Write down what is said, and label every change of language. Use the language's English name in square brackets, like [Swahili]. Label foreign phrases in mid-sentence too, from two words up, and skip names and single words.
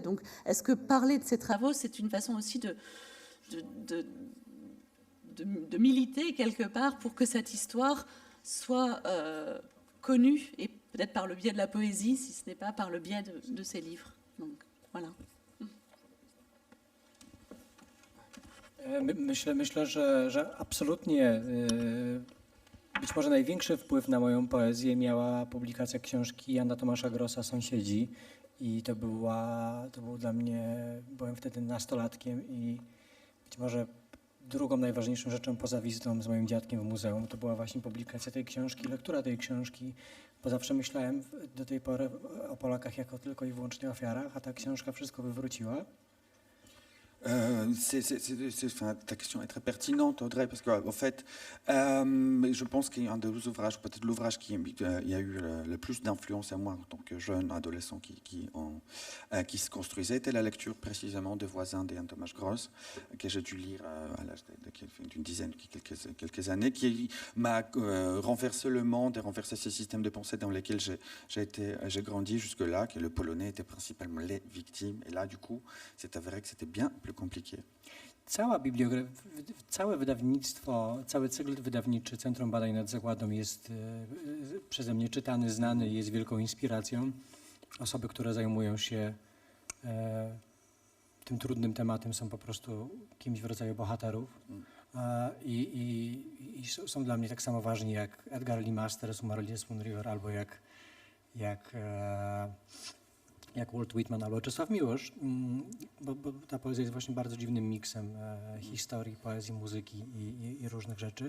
[French] Donc, est-ce que parler de ces travaux, c'est une façon aussi de militer quelque part pour que cette histoire soit connue, et peut-être par le biais de la poésie, si ce n'est pas par le biais de ces livres. Donc, voilà. [Polish] Myślę, że absolutnie być może największy wpływ na moją poezję miała publikacja książki Jana Tomasza Grossa „Sąsiedzi”. I to był dla mnie, byłem wtedy nastolatkiem i być może drugą najważniejszą rzeczą poza wizytą z moim dziadkiem w muzeum to była właśnie publikacja tej książki, lektura tej książki, bo zawsze myślałem do tej pory o Polakach jako tylko i wyłącznie ofiarach, a ta książka wszystko wywróciła. [French] Ta question est très pertinente, Audrey, parce qu'en fait, je pense qu'un des ouvrages, peut-être l'ouvrage qui a eu le plus d'influence à moi en tant que jeune adolescent qui se construisait était la lecture précisément des Voisins de Jan Tomasz Gross, que j'ai dû lire à l'âge d'une dizaine, quelques années, qui m'a renversé le monde et renversé ces systèmes de pensée dans lesquels j'ai grandi jusque-là, que le polonais était principalement les victimes. Et là, du coup, c'est avéré que c'était bien plus compliqué. [Polish] Całe wydawnictwo, cały cykl wydawniczy Centrum Badań nad Zagładą jest przeze mnie czytany, znany i jest wielką inspiracją. Osoby, które zajmują się tym trudnym tematem, są po prostu kimś w rodzaju bohaterów i są dla mnie tak samo ważni jak Edgar Lee Masters, Umarli Spoon River, albo jak Walt Whitman albo Czesław Miłosz, bo ta poezja jest właśnie bardzo dziwnym miksem historii, poezji, muzyki i różnych rzeczy.